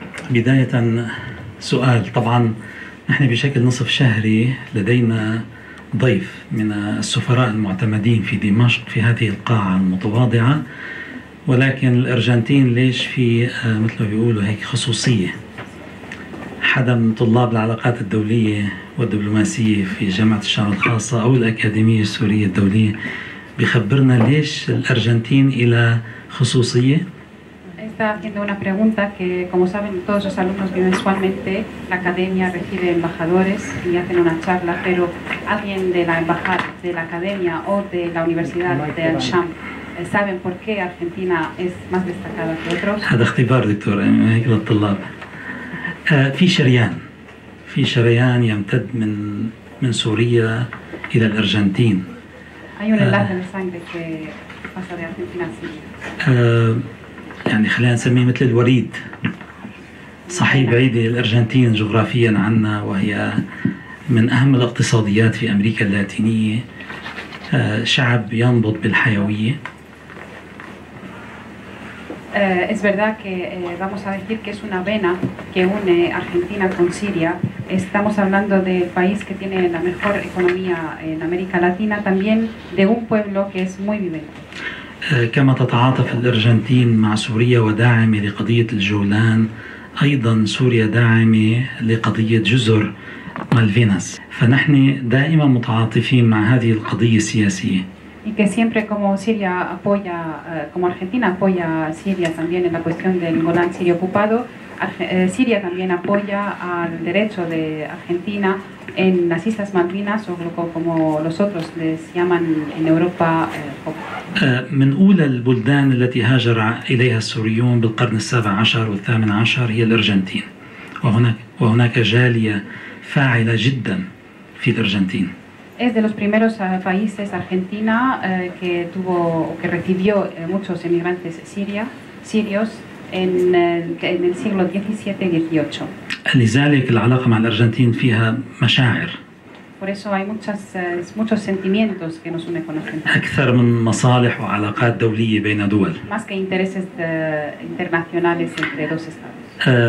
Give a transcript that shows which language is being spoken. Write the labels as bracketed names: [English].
[Arabic] بداية سؤال، طبعا نحن بشكل نصف شهري لدينا ضيف من السفراء المعتمدين في دمشق في هذه القاعة المتواضعة، ولكن الأرجنتين ليش في مثل ما بيقولوا هيك خصوصية؟ حدا من طلاب العلاقات الدولية والدبلوماسية في جامعة الشام الخاصة أو الأكاديمية السورية الدولية بيخبرنا ليش الأرجنتين إلى خصوصية؟ [Spanish] Está haciendo una pregunta que, como saben, todos los alumnos mensualmente la academia recibe embajadores y hacen una charla, pero alguien de la embajada, de la academia o de la universidad de Al-Sham saben por qué Argentina es más destacada que otros. [Arabic] هذا اختبار دكتور هيك للطلاب. في شريان يمتد من سوريا إلى الأرجنتين. [Spanish] Hay un enlace de sangre que pasa de Argentina a Siria. [Arabic] يعني خلينا نسميه مثل الوريد. صحيح بعيدة الأرجنتين جغرافيا عنا، وهي من أهم الاقتصاديات في أمريكا اللاتينية، شعب ينبض بالحيوية. [Spanish] Es verdad que vamos a decir que es una vena que une Argentina con Siria. Estamos hablando del país que tiene la mejor economía en América Latina, también de un pueblo que es muy vivente. [Arabic] كما تتعاطف الأرجنتين مع سوريا وداعمة لقضية الجولان، أيضا سوريا داعمة لقضية جزر مالفيناس، فنحن دائما متعاطفين مع هذه القضية السياسية. [Spanish] Y que siempre como Siria apoya, como Argentina apoya a Siria también en la cuestión del Golán sirio ocupado, Siria también apoya al derecho de Argentina en las Islas Malvinas, o como los otros les llaman en Europa. [Arabic] من أولى البلدان التي هاجر إليها السوريون بالقرن السابع عشر والثامن عشر هي الأرجنتين، وهناك جالية فاعلة جدا في الأرجنتين. [Spanish] Es de los primeros países Argentina que recibió muchos emigrantes sirios en el siglo XVII y XVIII. [Arabic] لذلك العلاقة مع الأرجنتين فيها مشاعر. [Spanish] Por eso hay muchos sentimientos que nos unen con Argentina. [Arabic] أكثر من مصالح وعلاقات دولية بين دول. [Spanish] Más que intereses internacionales entre dos estados.